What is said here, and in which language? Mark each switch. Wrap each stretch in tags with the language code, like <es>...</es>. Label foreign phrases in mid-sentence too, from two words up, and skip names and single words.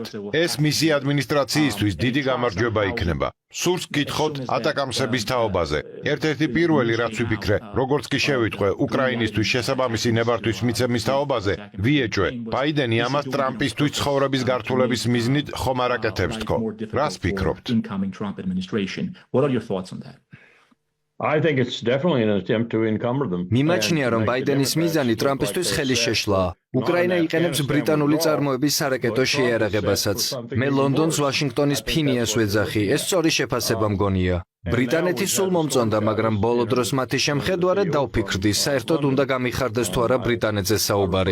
<ka>ეს მისი ადმინისტრაციისთვის დიდი გამარჯვება იქნება. სურს გითხოთ ატაკამსების თაობაზე. ერთ-ერთი პირველი, რაც ვიფიქრე, როგორც კი შევიტყვე უკრაინისთვის შესაბამისი ნებართვის მიცემის თაობაზე, ვიეჭვე, ბაიდენი ამას ტრამპისთვის ცხოვრების გართულების მიზნით ხომ არ აკეთებს თქო. რას ფიქრობთ?</ka> <en>What are your thoughts on that? I think it's definitely an attempt to encumber them.</en> <ka>მიმაჩნია, რომ ბაიდენის მიზანი ტრამპისთვის ხელის შეშლაა. უკრაინა იყენებს ბრიტანული წარმოების სარაკეტო შეიარაღებასაც. მე ლონდონს ვაშინგტონის ფინიას ვეძახი, ეს სწორი შეფასება მგონია. ბრიტანეთი სულ მომწონდა, მაგრამ ბოლო დროს მათი შემხედვარედ დავფიქრდი, საერთოდ უნდა გამიხარდეს თუ არა ბრიტანეთზე საუბარი.</ka>